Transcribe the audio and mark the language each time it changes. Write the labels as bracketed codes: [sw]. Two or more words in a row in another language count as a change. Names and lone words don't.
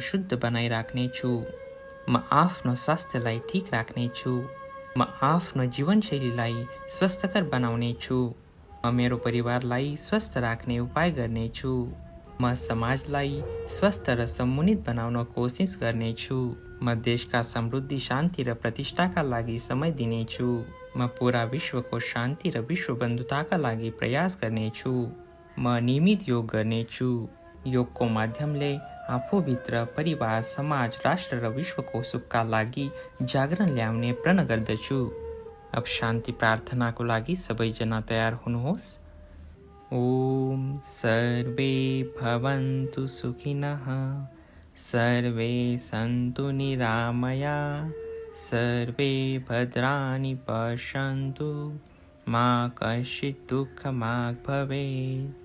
[ne] शुद्ध बनाइराख्नेछु, म आफ्नो स्वास्थ्यलाई ठिक राख्नेछु, म आफ्नो जीवनशैलीलाई स्वस्थकर बनाउनेछु, म मेरो परिवारलाई स्वस्थ राख्ने उपाय गर्नेछु, म समाजलाई स्वस्थ र सम्मुनित बनाउन कोसिस गर्नेछु, म देशका समृद्धि शान्ति र प्रतिष्ठाका लागि समय दिनेछु, म पूरा विश्वको शान्ति र विश्व बन्धुताका लागि प्रयास गर्नेछु, म नियमित योग गर्नेछु। योगको माध्यमले आफूभित्र परिवार, समाज, राष्ट्र र विश्वको सुखका लागि जागरण ल्याउने प्रण गर्दछु। अब शान्ति प्रार्थनाको लागि सबैजना तयार हुनुहोस्। [sa] ओम सर्वे भवन्तु सुखिनः, सर्वे सन्तु निरामया, सर्वे भद्राणि पश्यन्तु, मा कश्चित् दुःखमाग् भवेत्।